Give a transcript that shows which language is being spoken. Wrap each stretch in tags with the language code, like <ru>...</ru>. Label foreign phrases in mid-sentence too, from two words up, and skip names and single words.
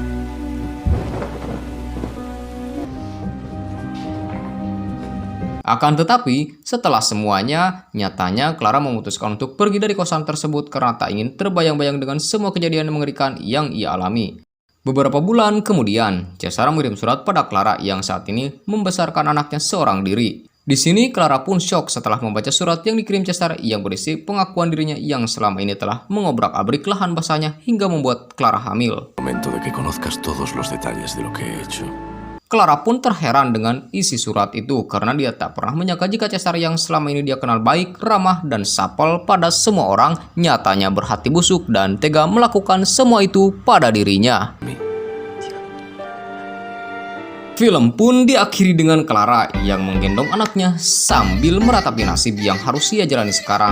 <id>Akan tetapi, setelah semuanya, nyatanya Clara memutuskan untuk pergi dari kosan tersebut karena tak ingin terbayang-bayang dengan semua kejadian mengerikan yang ia alami. Beberapa bulan kemudian, Cesar mengirim surat pada Clara yang saat ini membesarkan anaknya seorang diri. Di sini, Clara pun syok setelah membaca surat yang dikirim Cesar yang berisi pengakuan dirinya yang selama ini telah mengobrak-abrik lahan basahnya hingga membuat Clara hamil.</id> <es>Momento de que conozcas todos los detalles de lo que he hecho.</es> <id>Clara pun terheran dengan isi surat itu karena dia tak pernah menyangka jika Cesar yang selama ini dia kenal baik, ramah, dan supel pada semua orang nyatanya berhati busuk dan tega melakukan semua itu pada dirinya. Film pun diakhiri dengan Clara yang menggendong anaknya sambil meratapi nasib yang harus ia jalani sekarang.</id>